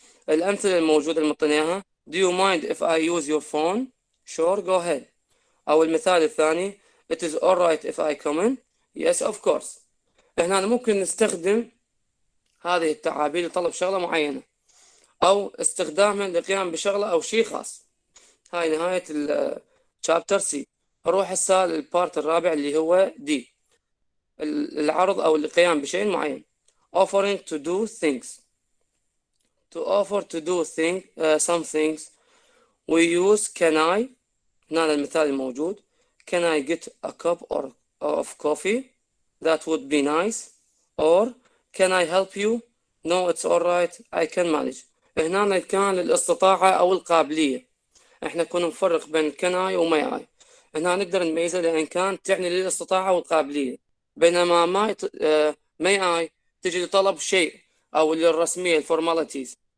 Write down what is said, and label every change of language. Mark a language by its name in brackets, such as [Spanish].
[Arabic] الأمثلة الموجودة المعطيناها [English] do you mind if I use your phone? Sure go ahead. [Arabic] أو المثال الثاني [English] it is alright if I come in? Yes of course. [Arabic] هنا ممكن نستخدم هذه التعابير لطلب شغلة معينة أو استخدامها للقيام بشغلة أو شيء خاص. هاي نهاية الشابتر سي. أروح هسه للبارت الرابع اللي هو دي، العرض أو القيام بشيء معين. [English] offering to do things. To offer to do some things we use can I. [Arabic] هنا المثال الموجود [English] can I get a cup of coffee? That would be nice. Or can I help you? No it's alright I can manage. [Arabic] هنا كان للاستطاعة أو القابلية، احنا كنا نفرق بين can I و may I. هنا نقدر نميزها لأن كان تعني للاستطاعة والقابلية، بينما may I تجي لطلب شيء أو للرسمية الفورماليتيز.